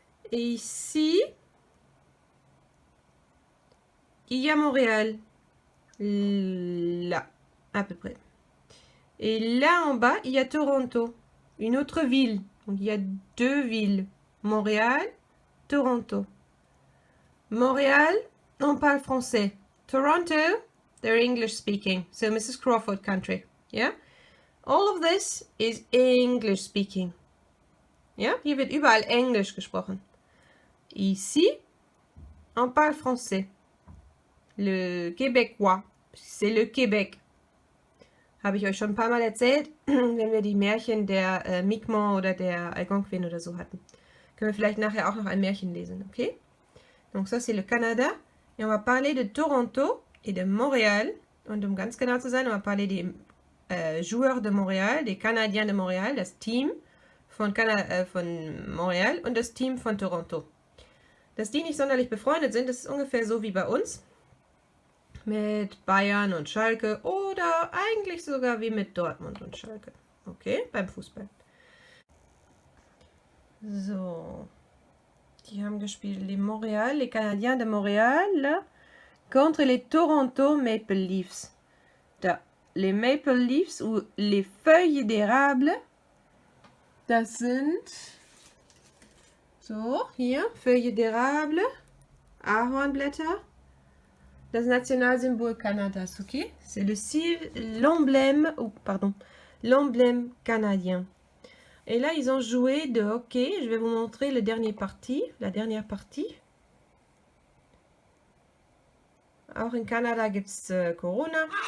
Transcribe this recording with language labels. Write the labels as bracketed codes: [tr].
[fr] Et ici, il y a Montréal. Là, à peu près. Et là en bas, il y a Toronto. Une autre ville. Donc, il y a deux villes. Montréal, Toronto. Montréal, on parle français. [en] Toronto, they're English speaking. So Mrs. Crawford country. Yeah? All of this is English speaking. [de] Ja? Hier wird überall Englisch gesprochen. [fr] Ici, on parle français. Le québécois, c'est le Québec. [de] Habe ich euch schon ein paar Mal erzählt, wenn wir die Märchen der Mi'kmaq oder der Algonquin oder so hatten. Können wir vielleicht nachher auch noch ein Märchen lesen, ok? [fr] Donc ça, c'est le Canada. Et on va parler de Toronto et de Montréal. [de] Und um ganz genau zu sein, [fr] on va parler des joueurs de Montréal, [de] des Canadiens de Montréal, das Team von Montréal und das Team von Toronto. Dass die nicht sonderlich befreundet sind, das ist ungefähr so wie bei uns. Mit Bayern und Schalke oder eigentlich sogar wie mit Dortmund und Schalke. Okay, beim Fußball. So. Die haben gespielt [fr] les Canadiens de Montréal contre les Toronto Maple Leafs. [de] Da, [fr] les Maple Leafs ou les feuilles d'érable, [de] das sind so, hier, [fr] Feuilles d'érable, [de] Ahornblätter, das Nationalsymbol Kanadas, ok? [fr] C'est l'emblème canadien. Et là, ils ont joué de hockey. Je vais vous montrer la dernière partie. [de] Auch in Kanada gibt es Corona.